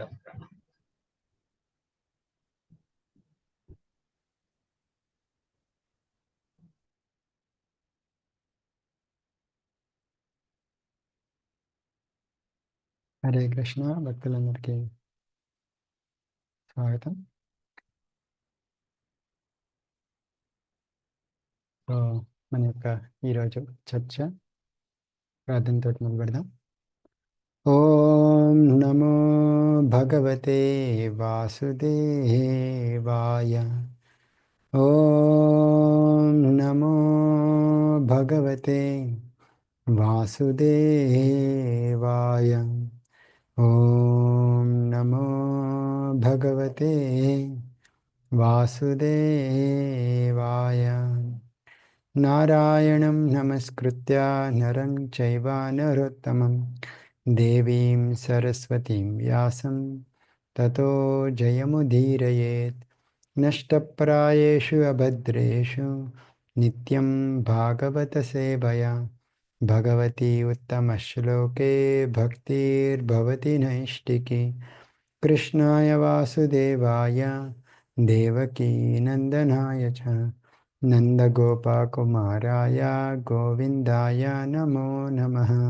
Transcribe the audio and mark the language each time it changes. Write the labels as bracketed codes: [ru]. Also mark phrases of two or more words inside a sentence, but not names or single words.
[te] హరే కృష్ణ. భక్తులందరికీ స్వాగతం. మన యొక్క ఈరోజు చర్చ ప్రార్థనతో మొదలు పెడదాం. [sa] ఓం నమో భగవతే వాసుదేవాయ. ఓం నమో భగవతే వాసుదేవాయ. ఓం నమో భగవతే వాసుదేవాయ. నారాయణం నమస్కృత్య నరం చైవ నరోత్తమం దేవీం సరస్వతీం వ్యాసం తతో జయముదీరయేత్. నష్టప్రాయేషు అభద్రేషు నిత్యం భాగవత సేవయా భగవతి ఉత్తమ శ్లోకే భక్తిర్భవతి నైష్టికి. కృష్ణాయ వాసుదేవాయ దేవకీ నందనాయ చ నందగోపకుమారాయ గోవిందాయ నమో నమః.